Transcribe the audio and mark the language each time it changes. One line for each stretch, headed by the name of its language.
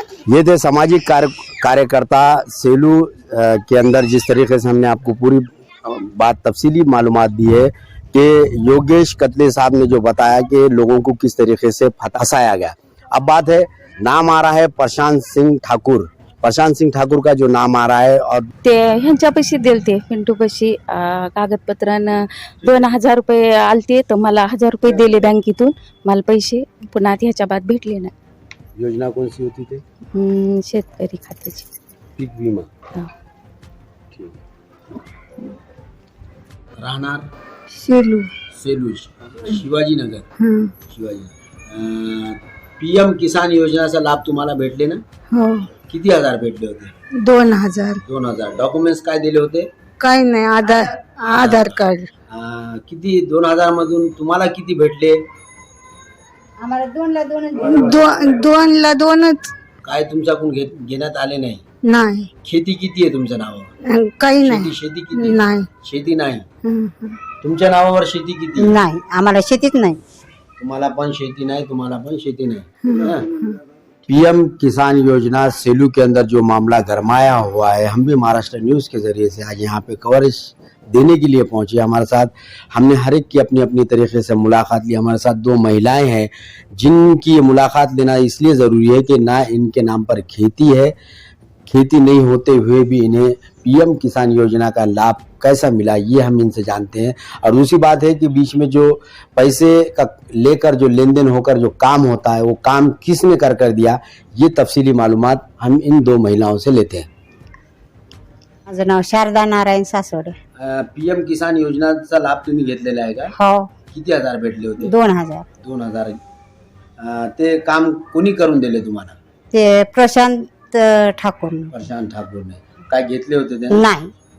Hindi: ये थे सामाजिक कार्यकर्ता सेलू के अंदर, जिस तरीके से हमने आपको पूरी बात तफसीली मालूमात दी है कि योगेश कतले साहब ने जो बताया कि लोगों को किस तरीके से फंसाया गया। अब बात है, नाम आ रहा है प्रशांत सिंह ठाकुर। प्रशांत सिंह ठाकूर का जो नाम आ रहा है, और
Marathi: ते ह्यांच्यापाशी दिलते पिंटूपाशी कागदपत्रानं 2000 रुपये आलते, तर मला 1000 रुपये दिले बँकेतून, मला पैसे पुन्हा ह्याच्या बाद भेटले नाही।
Hindi: योजना कौन सी होती थी?
Marathi: शेतकरी खात्याची पीक विमा। हा। ठीक। राहणार शेलू सेलू, शिवाजीनगर। हा। PM किसान योजनेचा लाभ तुम्हाला भेटले ना? हो। किती हजार भेटले होते? 2000। 2000 डॉक्युमेंट्स काय दिले होते? काय नाही, आधार कार्ड। किती 2000 मधून तुम्हाला किती भेटले? आम्हाला 2ला 2च। काय तुमच्याकडून घेण्यात आले नाही? नाही। खेती किती आहे तुमच्या नावावर? काही नाही। शेती किती? नाही। शेती नाही। तुमच्या नावावर शेती किती? नाही, आम्हाला शेतीच नाही। तुम्हाला पण शेती नाही, तुम्हाला पण शेती नाही।
Hindi: पीएम किसान योजना सेलू के अंदर जो मामला गरमाया हुआ है, हम भी महाराष्ट्र न्यूज़ के ज़रिए से आज यहाँ पे कवरेज देने के लिए पहुंचे। हमारे साथ हमने हर एक की अपनी अपनी तरीके से मुलाकात ली। हमारे साथ दो महिलाएं हैं जिनकी ये मुलाकात लेना इसलिए ज़रूरी है कि ना इनके नाम पर खेती है, खेती नहीं होते हुए भी इन्हें पीएम किसान योजना का लाभ कैसा मिला ये हम इनसे जानते हैं। और दूसरी बात है कि बीच में जो पैसे का लेकर जो लेन देन होकर जो काम होता है वो काम किसने कर दिया, ये तफसीली मालूमात हम इन दो महिलाओं से लेते हैं।
Marathi: माझं नाव शारदा नारायण सासवडे. पीएम किसान योजनाचा लाभ तुम्ही घेतलेला आहे का? हो, किती हजार भेटले होते? 2000. 2000. ते काम कोणी करून दिले तुम्हाला? ते प्रशांत ठाकूर. प्रशांत ठाकूरने. काय घेतले होते ते?